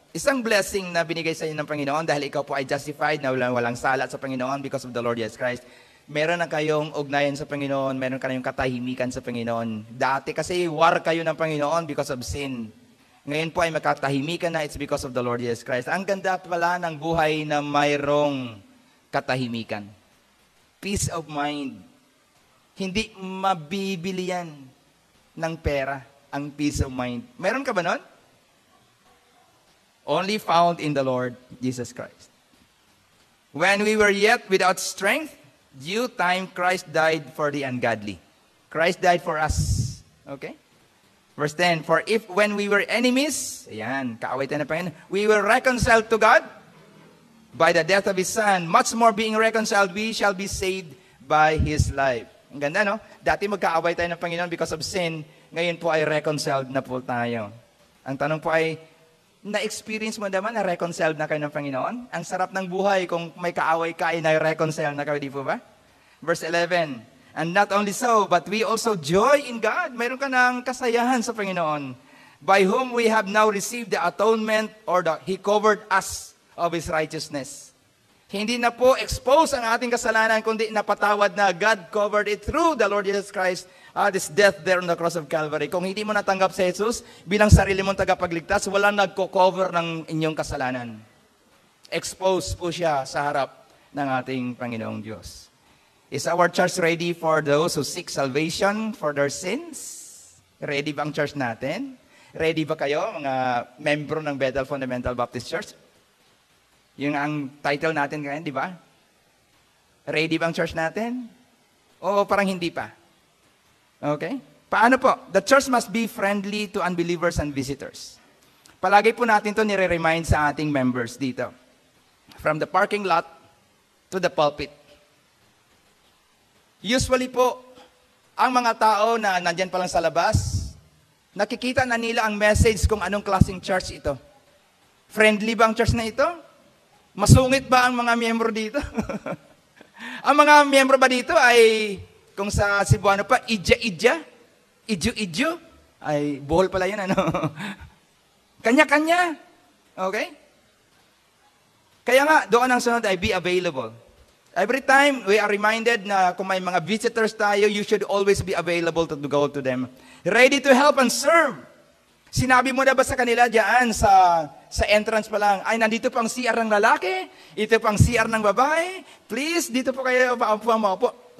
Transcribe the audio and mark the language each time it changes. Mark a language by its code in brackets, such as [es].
[tl] Isang blessing na binigay sa inyo ng Panginoon dahil ikaw po ay justified na walang sala sa Panginoon [en] because of the Lord Jesus Christ. [tl] Meron na kayong ugnayan sa Panginoon, meron kayong katahimikan sa Panginoon. Dati kasi war kayo ng Panginoon [en] because of sin. [tl] Ngayon po ay makatahimikan na, [en] it's because of the Lord Jesus Christ. [tl] Ang ganda pala ng buhay na mayroong katahimikan. [en] Peace of mind. [tl] Hindi mabibili yan ng pera, ang peace of mind. Meron ka ba nun? [en] Only found in the Lord Jesus Christ. When we were yet without strength, due time Christ died for the ungodly. Christ died for us. Okay? Verse 10, for if when we were enemies, [tl] ayan, kaaway tayo na Panginoon, [en] we were reconciled to God by the death of His Son, much more being reconciled, we shall be saved by His life. [tl] Ang ganda, no? Dati magkaaway tayo ng Panginoon [en] because of sin, [tl] ngayon po ay reconciled na po tayo. Ang tanong po ay, na-experience mo naman na reconciled na kayo ng Panginoon? Ang sarap ng buhay kung may kaaway ka ay na-reconcile na kayo, di po ba? [en] Verse 11, and not only so, but we also joy in God. [tl] Mayroon ka ng kasayahan sa Panginoon, [en] by whom we have now received the atonement, or He covered us of His righteousness. [tl] Hindi na po expose ang ating kasalanan, kundi napatawad na. [en] God covered it through the Lord Jesus Christ, this death there on the cross of Calvary. [tl] Kung hindi mo natanggap si Jesus bilang sarili mong tagapagligtas, walang nagko-cover ng inyong kasalanan. Expose po siya sa harap ng ating Panginoong Diyos. [en] Is our church ready for those who seek salvation for their sins? [tl] Ready ba ang church natin? Ready ba kayo, mga membro ng Bethel Fundamental Baptist Church? Yung ang title natin ngayon, di ba? Ready ba ang church natin? O parang hindi pa? Okay? Paano po? [en] The church must be friendly to unbelievers and visitors. [tl] Palagi po natin ito nire-remind sa ating members dito. [en] From the parking lot to the pulpit. [tl] Usually po, ang mga tao na nandyan pa lang sa labas, nakikita na nila ang message kung anong klaseng church ito. Friendly ba ang church na ito? Masungit ba ang mga miyembro dito? Ang mga miyembro ba dito ay, kung sa Cebuano pa, idya-idya? Idyo-idyo? Ay, buhol pala yun, ano? Kanya-kanya. Okay? Kaya nga, doon ang sunod ay [en] be available. Every time we are reminded [tl] na kung may mga visitors tayo, [en] you should always be available to go to them. Ready to help and serve. [tl] Sinabi mo na ba sa kanila diyan sa entrance pa lang, ay nandito pang CR ng lalaki, ito pang CR ng babae, please, dito po kayo, maupo.